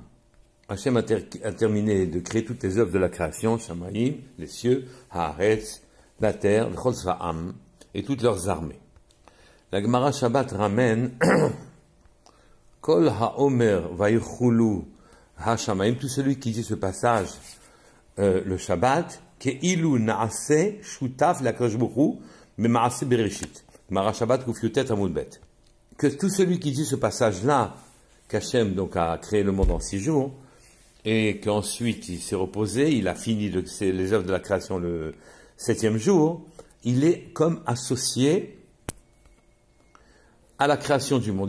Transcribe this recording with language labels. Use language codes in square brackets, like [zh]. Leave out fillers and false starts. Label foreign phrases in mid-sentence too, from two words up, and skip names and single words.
[fr] Hachem a terminé de créer toutes les œuvres de la création, Shamayim, les cieux, Haaretz, la terre, [he] וכל צבאם, [fr] et toutes leurs armées. La Gemara Shabbat ramène [he] כל האומר ויכלו השמים, [fr] tout celui qui dit ce passage, le Shabbat, [he] כאילו נעשה שותף להקדוש ברוך הוא במעשה בראשית. גמרא שבת קוף יוד טית עמוד בית. [fr] Que tout celui qui dit ce passage-là, qu'Hachem donc a créé le monde en 6 jours, et qu'ensuite il s'est reposé, il a fini les œuvres de la création le 7e jour, il est comme associé à la création du monde.